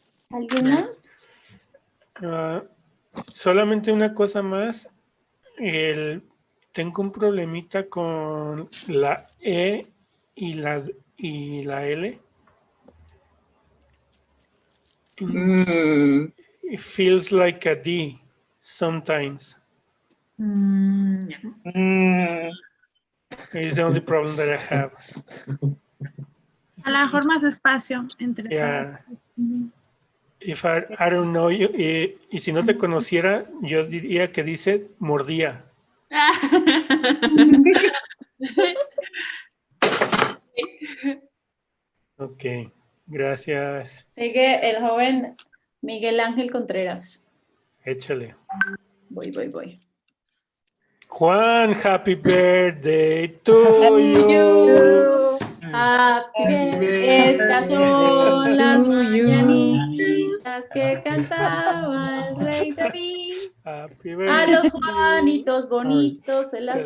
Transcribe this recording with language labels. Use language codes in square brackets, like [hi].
[es] ¿Alguien más? Solamente una cosa más. Tengo un problemita con la E y la L. [en] It feels like a D sometimes. It's the only problem that I have. [es] A lo mejor más espacio entre [en] Yeah. [es] todas. [en] If I don't know you, [es] y si no te conociera, yo diría que dice mordía. Ok, gracias. Sigue el joven Miguel Ángel Contreras. Échale. Voy. [en] Juan, happy birthday to you. Happy birthday. [es] Estas son las mañanitas que cantaba el rey David. [en] Happy [es] A [en] birthday. [es] los Juanitos bonitos se las